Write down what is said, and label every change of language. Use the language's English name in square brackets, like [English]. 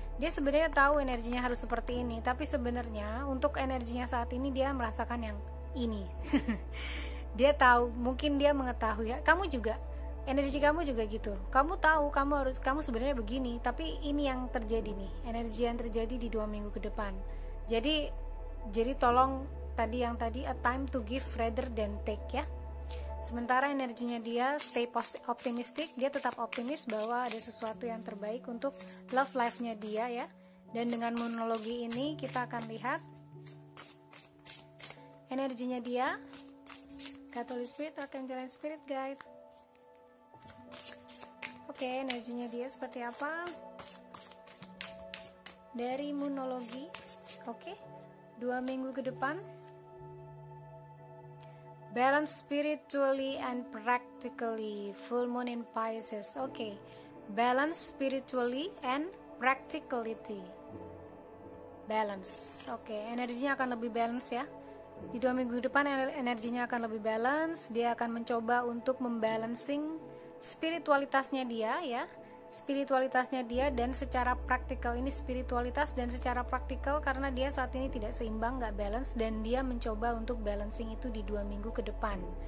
[Indonesian] Dia sebenarnya tahu energinya harus seperti ini, tapi sebenarnya untuk energinya saat ini dia merasakan yang ini. Dia tahu, mungkin dia mengetahui ya. Kamu juga, energi kamu juga gitu. Kamu tahu kamu sebenarnya begini, tapi ini yang terjadi nih, energi yang terjadi di 2 minggu ke depan. Jadi tolong tadi [English] a time to give rather than take [Indonesian] ya. Sementara energinya dia [English] stay optimistic, [Indonesian] dia tetap optimis bahwa ada sesuatu yang terbaik untuk love life-nya dia ya. Dan dengan monologi ini kita akan lihat energinya dia, Catholic Spirit, Archangel Spirit Guide. Oke, energinya dia seperti apa dari monologi. Oke, 2 minggu ke depan. [English] Balance spiritually and practically. Full moon in Pisces. Oke, balance spiritually and practicality. Balance. [Indonesian] Oke, energinya akan lebih balance ya. Di 2 minggu depan energinya akan lebih balance. Dia akan mencoba untuk membalancing spiritualitasnya dia ya. Spiritualitasnya dia dan secara praktikal, ini spiritualitas dan secara praktikal karena dia saat ini tidak seimbang, gak balance, dan dia mencoba untuk balancing itu di 2 minggu ke depan.